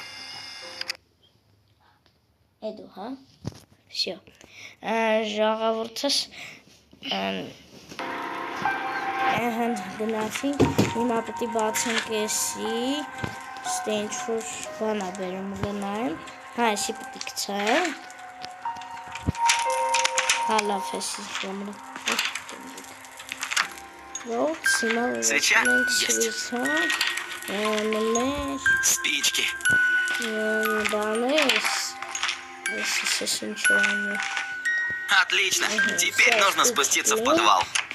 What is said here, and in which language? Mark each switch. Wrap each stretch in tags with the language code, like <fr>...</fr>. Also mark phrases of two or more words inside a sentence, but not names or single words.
<hy>Էդու, հա։ Всё։ Ժողովուրդս գնացինք, հիմա պետք է բացենք էսի, ստե ինչ-որ բան ա բերում գնայեմ, հա, էսի պետք է գցայեմ։ Հա, լավ էսի ժամանակ։ Вот,</hy> <ru>свеча есть. Спички. Отлично. Теперь нужно спуститься в подвал.</ru>